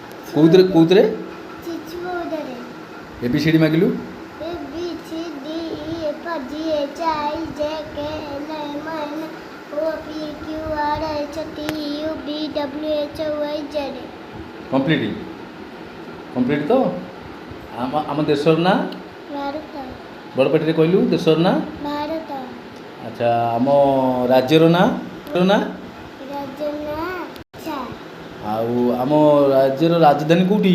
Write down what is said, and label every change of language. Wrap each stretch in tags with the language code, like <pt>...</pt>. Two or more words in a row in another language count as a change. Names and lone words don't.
<or>କୋଉଥିରେ ଶିଶୁ ବୌଦ୍ଧରେ। ABCD ମାଗିଲୁ।</or> <en>A B C D E F G H I J K L M N O P Q R S T U V W X Y Z।</en> <or>କମ୍ପ୍ଲିଟ୍ ତ। ଆମ ଦେଶର ନାଁ ଭାରତ। ବଡ଼ ପାଟିରେ କହିଲୁ ଦେଶର ନାଁ। ଭାରତ। ଆଚ୍ଛା ଆମ ରାଜ୍ୟର ନାଁ ରାଜ୍ୟ ନାଁ ଓଡ଼ିଶା। ଆଉ ଆମ ରାଜ୍ୟର ରାଜଧାନୀ କେଉଁଠି?</or>